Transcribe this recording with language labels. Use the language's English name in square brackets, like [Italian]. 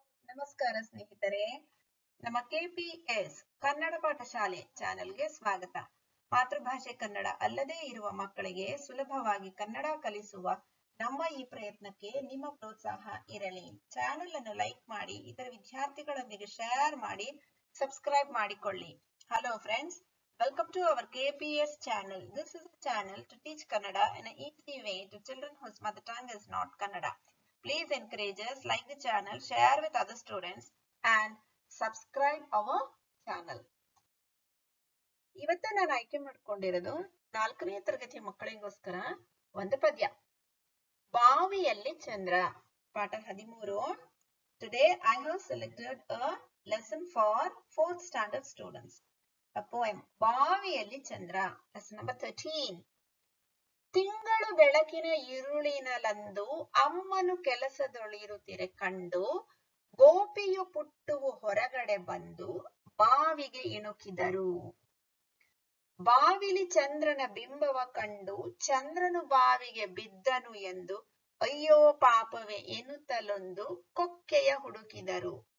[Kannada] ನಮಸ್ಕಾರ ಸ್ನೇಹಿತರೆ, ನಮ್ಮ ಕೆಪಿಎಸ್ ಕನ್ನಡ ಪಾಠಶಾಲೆ ಚಾನೆಲ್ಗೆ ಸ್ವಾಗತ. ಮಾತೃಭಾಷೆ ಕನ್ನಡ ಅಲ್ಲದೇ ಇರುವ ಮಕ್ಕಳಿಗೆ ಸುಲಭವಾಗಿ ಕನ್ನಡ ಕಲಿಸುವ ನಮ್ಮ ಈ ಪ್ರಯತ್ನಕ್ಕೆ ನಿಮ್ಮ ಪ್ರೋತ್ಸಾಹ ಇರಲಿ. ಚಾನೆಲ್ ಅನ್ನು ಲೈಕ್ ಮಾಡಿ, ಇತರ ವಿದ್ಯಾರ್ಥಿಗಳೊಂದಿಗೆ ಶೇರ್ ಮಾಡಿ, ಸಬ್ಸ್ಕ್ರೈಬ್ ಮಾಡಿಕೊಳ್ಳಿ. [English] Hello friends, welcome to our KPS channel. This is a channel to teach Kannada in an easy way to children whose mother tongue is not Kannada. Please encourage us, like the channel, share with other students and subscribe our channel. [Kannada] ಇವತ್ತು ನಾನು ಆಯ್ಕೆ ಮಾಡಿಕೊಂಡಿರೋದು 4ನೇ ತರಗತಿ ಮಕ್ಕಳಿಗೋಸ್ಕರ ಒಂದು ಪದ್ಯ. ಬಾವಿಯಲ್ಲಿ ಚಂದ್ರ, ಪಾಠ 13. [English] Today I have selected a lesson for 4th standard students. A poem, ಬಾವಿಯಲ್ಲಿ ಚಂದ್ರ, lesson number 13. [Kannada] ತಿಂಗಳು ಬೆಳಕಿನ ಇರುಳಿನಲಂದು ಅಮ್ಮನು ಕೆಲಸದೊಳಿರುತ್ತಿರೆ ಕಂಡು, ಗೋಪಿಯು ಪುಟ್ಟುವು ಹೊರಗಡೆ ಬಂದು ಬಾವಿಗೆ ಇಣುಕಿದರು. ಬಾವಿಲಿ ಚಂದ್ರನ ಬಿಂಬವ ಕಂಡು ಚಂದ್ರನು ಬಾವಿಗೆ ಬಿದ್ದನು ಎಂದು ಅಯ್ಯೋ ಪಾಪವೇ ಎನ್ನುತ್ತಲೊಂದು ಕೊಕ್ಕೆಯ ಹುಡುಕಿದರು.